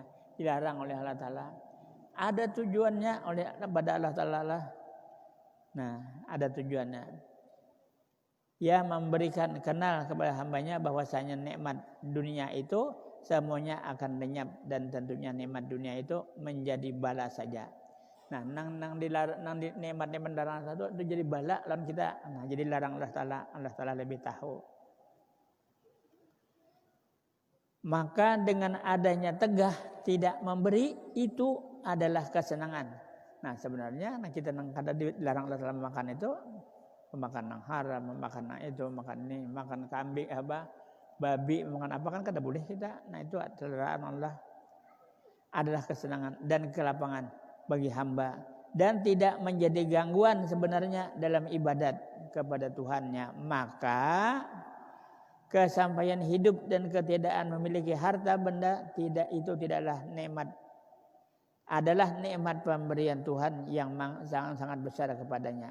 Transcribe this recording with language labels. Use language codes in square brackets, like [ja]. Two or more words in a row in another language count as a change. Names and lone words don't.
[id] Dilarang oleh Allah Ta'ala. Ada tujuannya pada Allah Ta'ala. Nah, ada tujuannya. Ia memberikan kenal kepada hambanya bahwasanya nikmat dunia itu semuanya akan lenyap dan tentunya nikmat dunia itu menjadi bala saja. [bjn] Nah, nang nikmat-nikmat larang satu itu jadi bala lawan kita. [id] Nah, jadi larang Allah Ta'ala lebih tahu. Maka dengan adanya tegah tidak memberi itu adalah kesenangan. [bjn] Nah, sebenarnya kita nang kada dilarang Allah Ta'ala makan itu, makan nang haram, makan nang itu, makan ini, makan kambing babi, makan apa kan kada boleh kita. [id] Nah, itu adalah Allah adalah kesenangan dan kelapangan bagi hamba dan tidak menjadi gangguan sebenarnya dalam ibadat kepada Tuhannya. Maka kesampaian hidup dan ketiadaan memiliki harta benda tidaklah nikmat, adalah nikmat pemberian Tuhan yang sangat besar kepadanya.